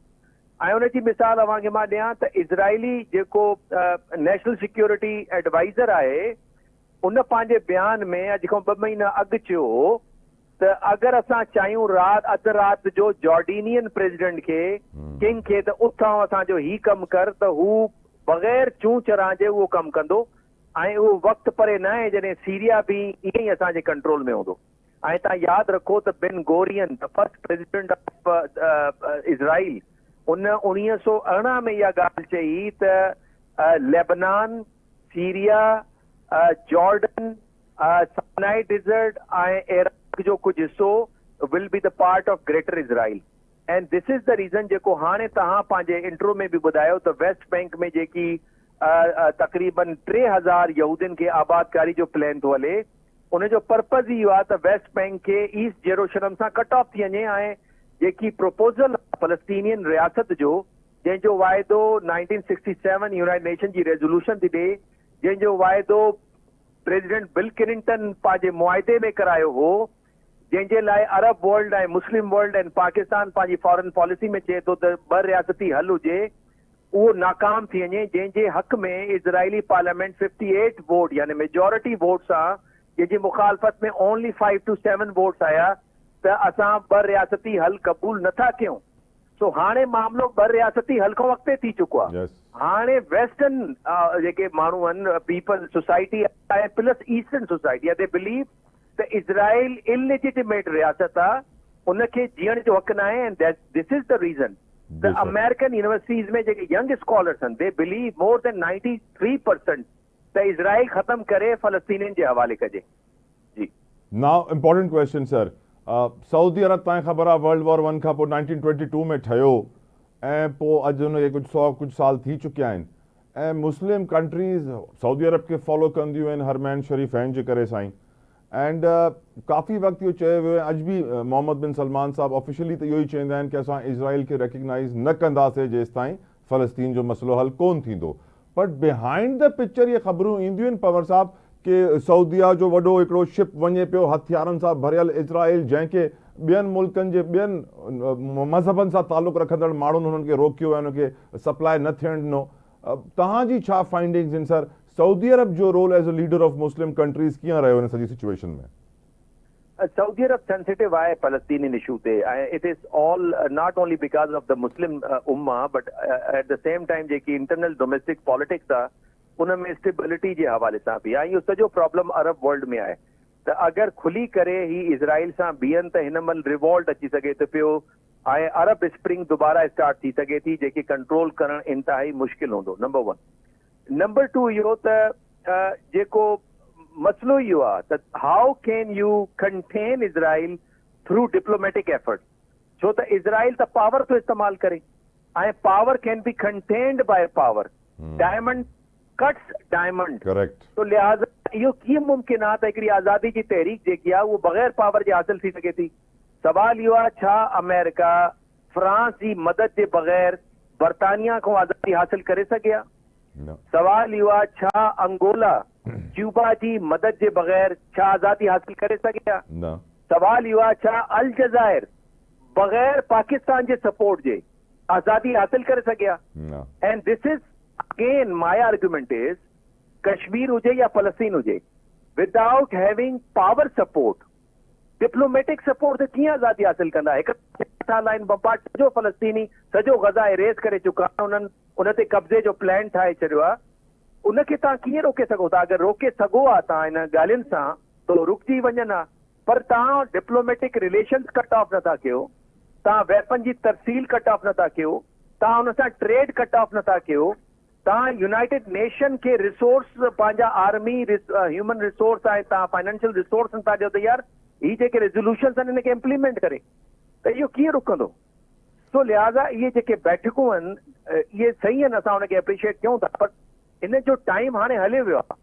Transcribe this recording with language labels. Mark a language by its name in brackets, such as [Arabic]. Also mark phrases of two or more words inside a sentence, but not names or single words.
[Sindhi] ऐं उनजी मिसाल अव्हांखे मां ॾियां त इज़राइली जेको [English] national security adviser [Sindhi] आहे, उन पंहिंजे बयान में अॼु खां 2 महीना अॻु चयो त अगरि असां चाहियूं अधु राति जो [English] Jordanian president [Sindhi] खे, किंग खे, त उथां असांजो ही कमु कर, त हू बग़ैर चूं चरां जे उहो कमु कंदो. ऐं उहो वक़्तु परे न आहे जॾहिं सीरिया बि ईअं ई असांजे कंट्रोल में हूंदो. ऐं तव्हां यादि रखो त बिन गोरियन [English] the first president of Israel [Sindhi] उन 1918 में इहा ॻाल्हि चई त लेबनान, सीरिया, जॉर्डन, साइनाई डिज़र्ट ऐं इराक जो कुझु हिसो [English] will be the part of Greater Israel. and this is the reason [Sindhi] जेको हाणे तव्हां पंहिंजे इंट्रो में बि ॿुधायो त वेस्ट बैंक में जेकी तक़रीबन 3000 यहूदियुनि खे आबादकारी जो प्लान थो हले, उनजो पर्पज़ इहो आहे त वेस्ट बैंक खे ईस्ट जेरूशलम सां [English] cut off [Sindhi] थी वञे ऐं जेकी प्रपोज़ल फलस्तीनियन रियासत जो जंहिंजो वाइदो 1967 यूनाइटेड नेशन जी रेज़ोल्यूशन थी ॾे, जंहिंजो वाइदो प्रेसिडेंट बिल क्लिंटन पंहिंजे मुआदे में करायो हो, जंहिंजे लाइ [English] Arab world [Sindhi] ऐं [English] Muslim world [Sindhi] ऐं पाकिस्तान पंहिंजी [English] foreign policy [Sindhi] में चए थो त 2 रियासती हल हुजे, उहो नाकाम थी वञे, जंहिंजे हक़ में [English] Israeli parliament [Sindhi] 58 वोट यानी [English] majority vote [Sindhi] सां, जंहिंजी मुखालफ़त में [English] only 5 to 7 votes [Sindhi] आया, त असां 2 रियासती हल क़बूल नथा कयूं। सो हाणे मामिलो 2 रियासती हल खां अॻिते थी चुको आहे। हाणे वेस्टर्न जेके माण्हू आहिनि, [English] people society [Sindhi] ऐं [English] plus Eastern society, they believe [Sindhi] त इज़राइल इलेजिटिमेट रियासत आहे, उनखे जीअण जो हक़ न आहे। [English] and this is the reason the American universities [Sindhi] में जेके [English] young scholars [Sindhi] आहिनि, [English] they believe more than 93% [Sindhi] त इज़राइल ख़तम करे फ़लस्तीनियुनि जे हवाले कजे। जी [English] Now important question sir, [Sindhi] सऊदी अरब तव्हांखे ख़बर आहे वर्ल्ड वॉर 1 खां पोइ 1922 में ठहियो ऐं पोइ अॼु हुनखे कुझु साल थी चुकिया आहिनि ऐं [English] Muslim countries [Sindhi] सऊदी अरब खे फॉलो कंदियूं आहिनि हरमैन शरीफ़ैन जे करे साईं। एंड काफ़ी वक़्तु इहो चयो वियो आहे, अॼु बि मोहम्मद बिन सलमान साहब ऑफिशियली त इहो ई चवंदा आहिनि कि असां इज़राइल खे रिकग्नाइज़ न कंदासीं जेसि ताईं फ़लस्तीन जो मसइलो हल कोन थींदो। [English] but behind the picture [Sindhi] इहे ख़बरूं ईंदियूं आहिनि पवर साहब कि सऊदिया जो वॾो हिकिड़ो शिप वञे पियो हथियारनि सां भरियल इज़राइल, जंहिंखे ॿियनि मुल्कनि जे ॿियनि मज़हबनि सां तालुक़ु रखंदड़ माण्हुनि हुननि खे रोकियो ऐं हुनखे सप्लाई न थियणु ॾिनो। तव्हांजी छा फाइंडिंग्स आहिनि सर, सऊदी अरब जो [English] role as a leader of Muslim countries [Sindhi] कीअं रहियो हिन सॼी सिचुएशन में? [English] Saudi Arab sensitive आहे Palestinian issue ते, it is all not only because of the Muslim ummah but at the same time जेकी internal domestic politics [Sindhi] आहे उनमें स्टेबिलिटी जे हवाले सां बि आहे। इहो सॼो प्रॉब्लम अरब वर्ल्ड में आहे त अगरि खुली करे ही इज़राइल सां बीहनि त हिन महिल रिवॉल्ट अची सघे थो पियो ऐं अरब स्प्रिंग दुबारा स्टार्ट थी सघे थी, जेके कंट्रोल करणु इंतिहाई मुश्किल हूंदो। नंबर 1। नंबर 2 इहो त जेको मसलो इहो आहे त [English] how can you contain Israel through diplomatic effort, [Sindhi] छो त इज़राइल त पावर थो इस्तेमालु करे ऐं [English] power can be contained by power. diamond cuts diamond, [Sindhi] तो लिहाज़ा इहो कीअं मुमकिन आहे त हिकिड़ी आज़ादी जी तहरीक जेकी आहे उहो बग़ैर पावर जे हासिल थी सघे थी? सवाल इहो आहे छा अमेरिका फ्रांस जी मदद जे बग़ैर बरतानिया खां आज़ादी हासिल करे सघिया? सवाल इहो आहे छा अंगोला क्यूबा जी मदद जे बग़ैर छा आज़ादी हासिल करे सघिया? सवाल इहो आहे छा अलजाइर बग़ैर पाकिस्तान जे सपोर्ट जे आज़ादी हासिल करे सघिया? [English] and this is again my argument is [Sindhi] कश्मीर हुजे या फलस्तीन हुजे, [English] without having power support, diplomatic support [Sindhi] ते कीअं आज़ादी हासिल कंदा? हिकु [English] line bombard [Sindhi] सॼो फलस्तीनी सॼो गज़ा इरेज़ करे चुका आहिनि, उन्हनि उन ते कब्ज़े जो प्लान ठाहे छॾियो आहे। उनखे तव्हां कीअं रोके सघो था? अगरि रोके सघो आहे तव्हां हिन ॻाल्हियुनि सां त रुकिजी वञनि हा, पर तव्हां [English] diplomatic relations cut off [Sindhi] नथा कयो, तव्हां वेपन जी तरसील [English] cut off [Sindhi] नथा कयो, तव्हां हुन सां [English] trade cut off [Sindhi] नथा कयो, तव्हां यूनाइटेड नेशन खे रिसोर्स पंहिंजा [English] army human resource [Sindhi] आहे, तव्हां [English] financial resource [Sindhi] था ॾियो त यार ही जेके रेज़ोल्यूशन्स आहिनि हिनखे इम्प्लीमेंट करे, त इहो कीअं रुकंदो? सो लिहाज़ा इहे जेके बैठकूं आहिनि इहे सही आहिनि, असां हुनखे एप्रिशिएट कयूं था, पर इन जो टाइम हाणे हले वियो आहे।